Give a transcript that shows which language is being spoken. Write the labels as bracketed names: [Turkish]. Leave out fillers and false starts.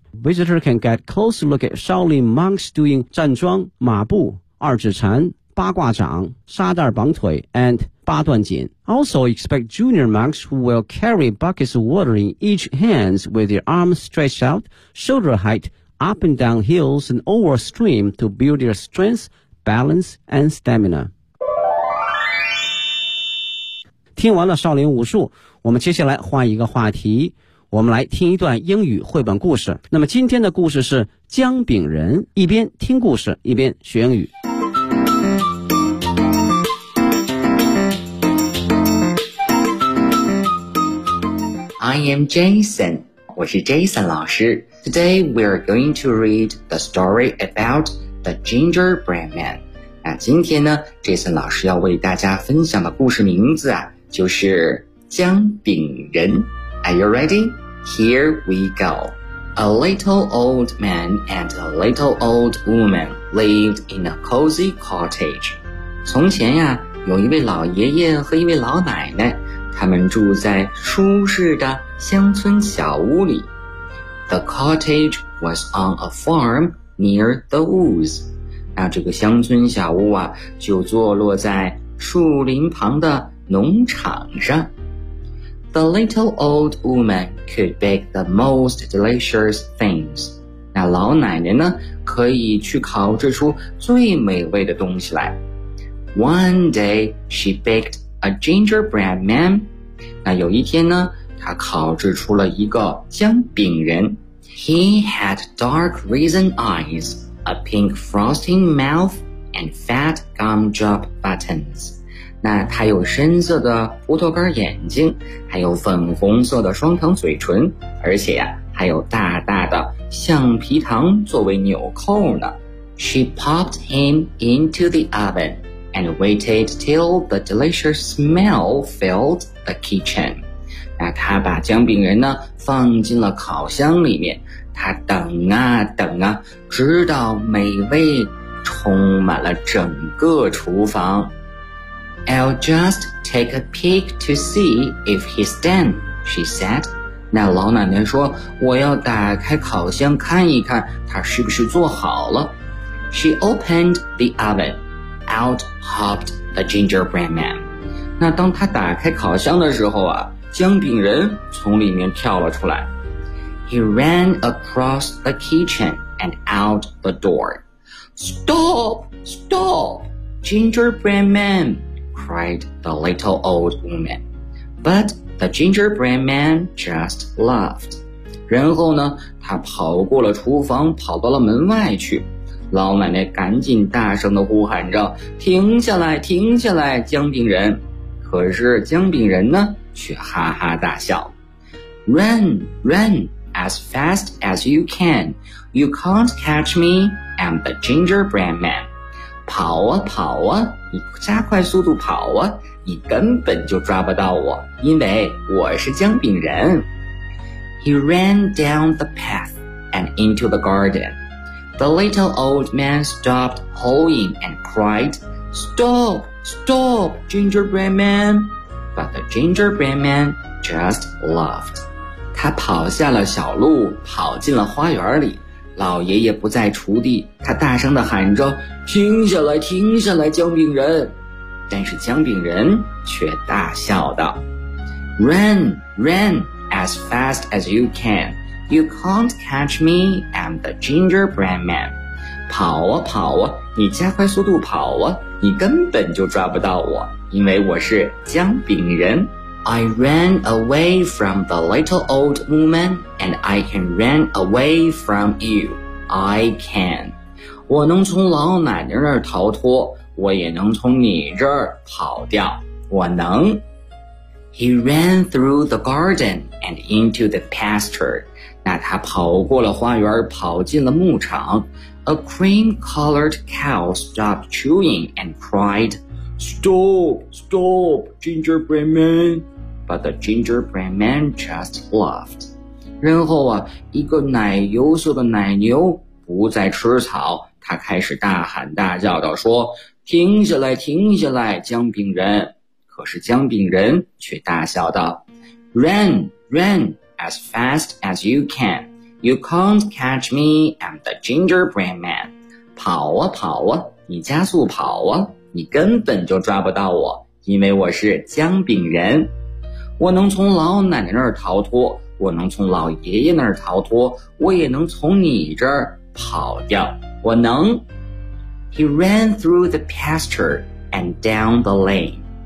[English] Visitors can get a close look at Shaolin monks doing [Chinese] 站桩、马步、二指禅、八卦掌、沙袋绑腿 [English] and [Chinese] 八段锦。 [English] Also expect junior monks who will carry buckets of water in each hand with their arms stretched out, shoulder height, up and down hills and over stream to build their strength, balance and stamina. [Chinese] 听完了少林武术，我们接下来换一个话题，我们来听一段英语绘本故事。那么今天的故事是姜饼人，一边听故事一边学英语。 [English] I am Jason. [Chinese] 我是 Jason 老师。 [English] Today we are going to read the story about the gingerbread man. [Chinese] 那今天呢 Jason 老师要为大家分享的故事名字就是姜饼人。 [English] Are you ready? Here we go. A little old man and a little old woman lived in a cozy cottage. [Chinese] 从前呀，有一位老爷爷和一位老奶奶，他们住在舒适的乡村小屋里。 [English] The cottage was on a farm near the woods. [Chinese] 那这个乡村小屋啊，就坐落在树林旁的农场上。 [English] The little old woman could bake the most delicious things. [Chinese] 那老奶奶呢，可以去烤制出最美味的东西来。 [English] One day, she baked a gingerbread man. [Chinese] 那有一天呢，她烤制出了一个姜饼人。 [English] He had dark raisin eyes, a pink frosting mouth, and fat gumdrop buttons. [Chinese] 那他有深色的葡萄干眼睛，还有粉红色的双糖嘴唇，而且呀，还有大大的橡皮糖作为纽扣呢。 [English] She popped him into the oven and waited till the delicious smell filled the kitchen. [Chinese] 那他把姜饼人呢放进了烤箱里面，他等啊等啊，直到美味充满了整个厨房。 [English] I'll just take a peek to see if he's done, she said. [Chinese] 那老奶奶说，我要打开烤箱看一看他是不是做好了。 [English] She opened the oven. Out hopped the gingerbread man. [Chinese] 那当他打开烤箱的时候啊，姜饼人从里面跳了出来。 [English] He ran across the kitchen and out the door. Stop! Stop! Gingerbread man! Cried the little old woman. But the gingerbread man just laughed. [Chinese] 然后呢，他跑过了厨房，跑到了门外去。老奶奶赶紧大声地呼喊着，停下来，停下来，姜饼人。可是姜饼人呢却哈哈大笑。 [English] Run, run, as fast as you can. You can't catch me, I'm the gingerbread man. [Chinese] 跑啊跑啊，你加快速度跑啊，你根本就抓不到我，因为我是姜饼人。 [English] He ran down the path and into the garden. The little old man stopped hoeing and cried, Stop, stop, gingerbread man. But the gingerbread man just laughed. [Chinese] 他跑下了小路，跑进了花园里。老爷爷不在锄地，他大声地喊着，停下来，停下来，姜饼人。但是姜饼人却大笑道， [English] Run, run, as fast as you can. You can't catch me, I'm the gingerbread man. [Chinese] 跑啊跑啊，你加快速度跑啊，你根本就抓不到我。因为我是姜饼人。 [English] I ran away from the little old woman and I can run away from you. I can. [Chinese] 我能从老奶奶那儿逃脱，我也能从你这儿跑掉，我能。 [English] He ran through the garden and into the pasture. [Chinese] 那他跑过了花园，跑进了牧场。 [English] A cream-colored cow stopped chewing and cried,Stop! Stop! Gingerbread man! But the gingerbread man just laughed. [Chinese] 然后啊，一个奶油色的奶牛不再吃草，他开始大喊大叫道，说，停下来，停下来，姜饼人。可是姜饼人却大笑道， [English] Run! Run! As fast as you can! You can't catch me, I'm the gingerbread man! [Chinese] 跑啊跑啊，你加速跑啊，你根本就抓不到我，因为我是姜饼人。我能从老奶奶那儿逃脱，我能从老爷爷那儿逃脱，我也能从你这儿跑掉，我能。 [English] He ran through the pasture and down the lane.